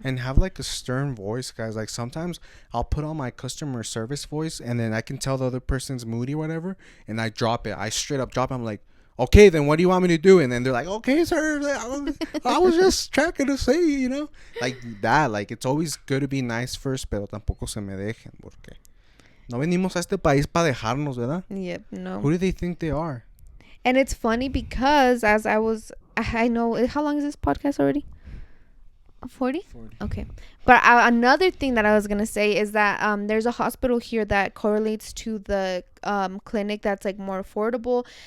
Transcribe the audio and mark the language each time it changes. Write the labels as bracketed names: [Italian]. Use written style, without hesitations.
[English] And have like a stern voice, guys. Like sometimes I'll put on my customer service voice, and then I can tell the other person's moody or whatever, and I drop it. I straight up drop it. I'm like, okay, then what do you want me to do? And then they're like, okay, sir, I was just checking to say, you know, like that. Like it's always good to be nice first, [Spanish] pero tampoco se me dejen, porque no venimos a este país para dejarnos, ¿verdad? [English] Yep. No. Who do they think they are? And it's funny because I know, how long is this podcast already? 40? Okay. But another thing that I was going to say is that there's a hospital here that correlates to the clinic that's like more affordable.